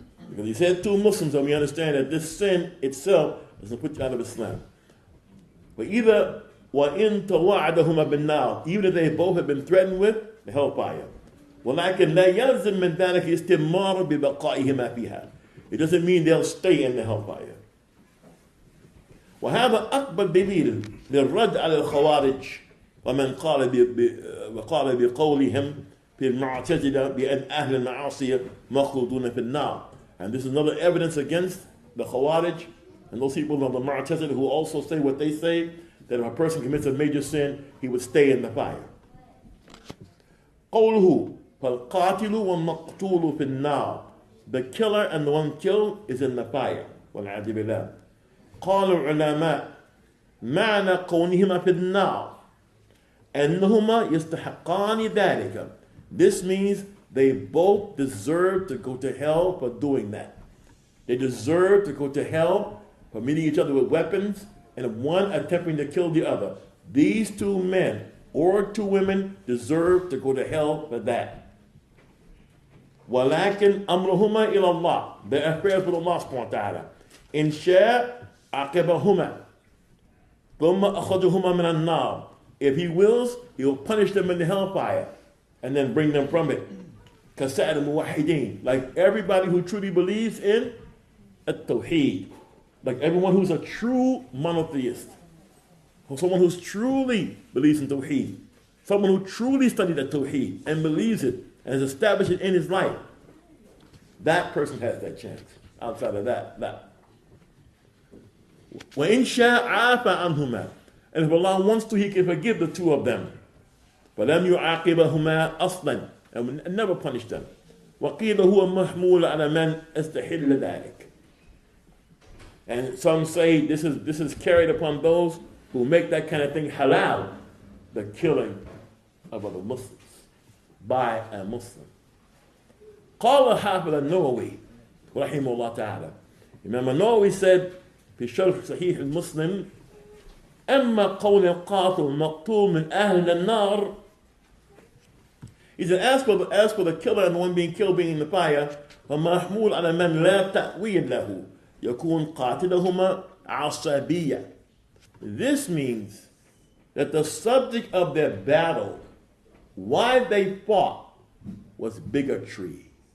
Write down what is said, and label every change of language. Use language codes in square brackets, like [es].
[en] Because he said two Muslims, and we understand that this sin itself doesn't put you out of Islam. But either [ar] وَإِن تَوَعَدَهُمَا بِالنَّارِ, [en] even if they both have been threatened with the hellfire. [ar] وَلَكِنْ لَا يَلْزِمْ مِنْ ذَلِكَ اسْتِمْرَارٌ بِبَقَائِهِمَا فِيهَا. [en] It doesn't mean they'll stay in the hellfire. [ar] وهذا أكبر دليل للرد على الخوارج ومن قال بقولهم في المعتزلة بأن أهل المعاصي مخلودون في النار. [en] And this is another evidence against the Khawarij and those people of the Mu'tazila who also say what they say, that if a person commits a major sin, he would stay in the fire. [ar] قوله فالقاتل والمقتول في النار. [en] The killer and the one killed is in the fire. [ar] والعياذ بالله. قال العلماء معنى كونهما في النار أنهما يستحقان ذلك. [en] This means they both deserve to go to hell for doing that. They deserve to go to hell for meeting each other with weapons and one attempting to kill the other. These two men or two women deserve to go to hell for that. [ar] ولكن أمرهما إلى الله. [en] Their affairs with Allah subhanahu wa ta'ala. [ar] إن شاء عاقبهما ثم أخرجهما من النار. [en] If he wills, he will punish them in the hellfire and then bring them from it. [ar] كسائر الموحدين, [en] like everybody who truly believes in at-tawheed, like everyone who's a true monotheist, or someone who truly believes in tawheed, someone who truly studied at-tawheed and believes it and has established it in his life. That person has that chance. outside of that. [ar] وَإِنْ شَاءَ عَافَ عَنْهُمَا. [en] And if Allah wants to, He can forgive the two of them. [ar] فَلَمْ يُعَاقِبَهُمَا أَصْلًا. [en] And never punish them. [ar] وَقِيلَ هُوَ مَحْمُولٌ عَلَى مَنْ أَسْتَحِلَّ ذَلِكَ. [en] And some say this is carried upon those who make that kind of thing halal, the killing of other Muslims by a Muslim. [ar] قال حافظ النووي رحمه الله تعالى. [en] Imam al-Nawawi said [ar] في شرح صحيح المسلم أما قول القاتل مقتول من أهل النار. [en] He said, as for the killer and the one being killed being in the fire, [ar] فمحمول على من لا تأويل له يكون قاتلهما عصبية. [en] This means that the subject of their battle, why they fought, was bigotry.